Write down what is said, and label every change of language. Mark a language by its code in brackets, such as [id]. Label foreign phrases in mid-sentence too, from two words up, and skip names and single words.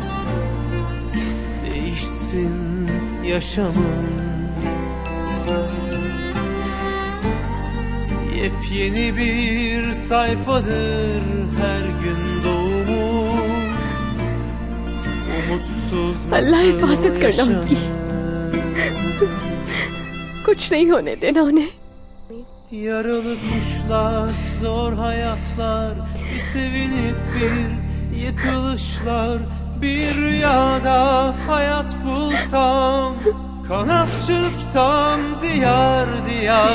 [tr] Değişsin yaşamım. Yepyeni bir sayfadır her gün doğumum. Umutsuz [hi] अल्लाह [tr] nasıl [hi] हिफाजत करना उनकी, कुछ नहीं होने देना उन्हें। [tr] Yaralı kuşlar, zor hayatlar, bir sevinip bir yıkılışlar. Bir rüyada hayat bulsam, kanat çırpsam diyar diyar.